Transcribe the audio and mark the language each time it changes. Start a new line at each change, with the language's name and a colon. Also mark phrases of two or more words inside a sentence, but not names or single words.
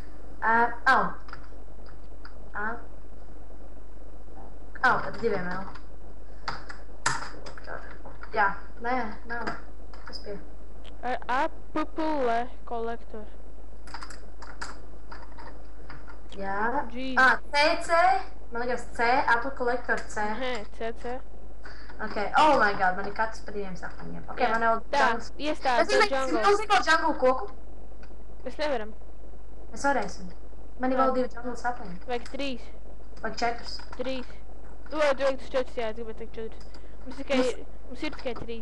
Latvian: Ar 2 L. Jā, nē, nav. Tas bija. Apple Collector. Jā. CC. Man liekas C, Apple Collector C. CC.
English: Ok, oh my god,
Latvian: man ir katrs pa 2 sapņiem. Ok, man jau jungles. Tā, iestādi jungle. Es zinu jungle koku. Mēs nevaram. Mēs varēsim. Man ir vēl 2 jungle sapņi. Vajag 3. Vajag 4. 3. Tu vajag 4, jā, es gribētu teikt 4. Mums ir tikai 3.